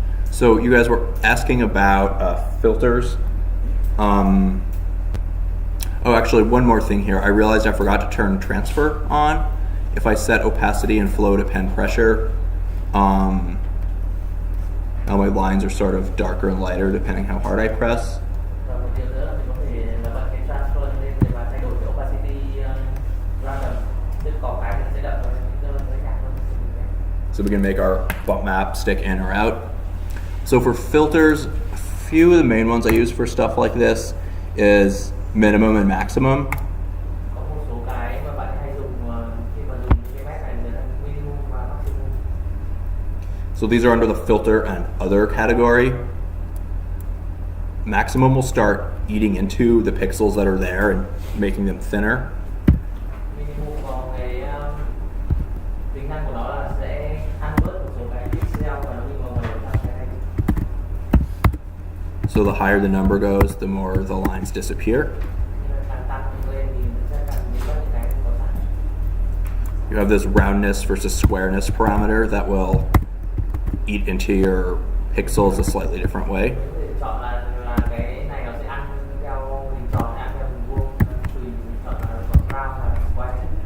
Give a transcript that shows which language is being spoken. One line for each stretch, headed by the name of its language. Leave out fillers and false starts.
English: So you guys were asking about filters. Oh, actually, one more thing here. I realized I forgot to turn transfer on. If I set opacity and flow to pen pressure, now my lines are sort of darker and lighter depending how hard I press.
Vietnamese: Và một điều nữa là mình có thể là bật cái transfer lên để mà thay đổi cái opacity ra đậm, tức có cái thì nó sẽ đậm hơn, nó nhạt hơn.
English: So we can make our bump map stick in or out. So for filters, a few of the main ones I use for stuff like this is minimum and maximum.
Vietnamese: Có một số cái mà bạn hay dùng khi mà dùng cái map này là minimum và maximum.
English: So these are under the filter and other category. Maximum will start eating into the pixels that are there and making them thinner.
Vietnamese: Minimum có cái tính năng của nó là sẽ ăn bớt một số cái pixel và nó đi vào màu tăng cái.
English: So the higher the number goes, the more the lines disappear.
Vietnamese: Càng tăng lên thì nó sẽ càng bị bớt những cái có sẵn.
English: You have this roundness versus squareness parameter that will eat into your pixels a slightly different way.
Vietnamese: Có thể chọn là cái này nó sẽ ăn theo hình tròn, ăn theo hình vuông, tùy mình chọn là round hay là square.